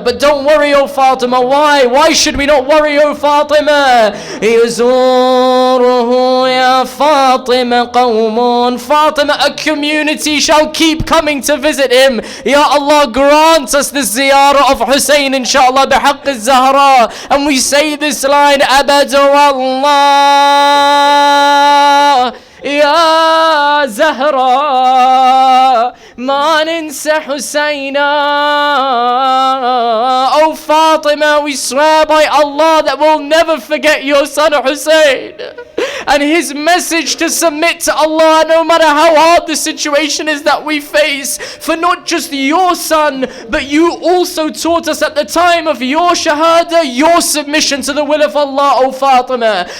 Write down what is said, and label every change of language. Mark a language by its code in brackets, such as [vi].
[en] But don't worry, O Fatima. Why? Why should we not worry, O Fatima? [ar] يزوره يا فاطمة قوم. [en] Fatima, a community shall keep coming to visit him. Ya Allah, grant us the ziyarah of Hussein, inshallah, [ar] بحق الزهراء. [en] And we say this line, [ar] أبد والله يا زهراء ما ننسى حسينا. [en] Oh Fatima, we swear by Allah that we'll never forget your son Hussein and his message to submit to Allah no matter how hard the situation is that we face. For not just your son, but you also taught us at the time of your shahada, your submission to the will of Allah, O Fatima.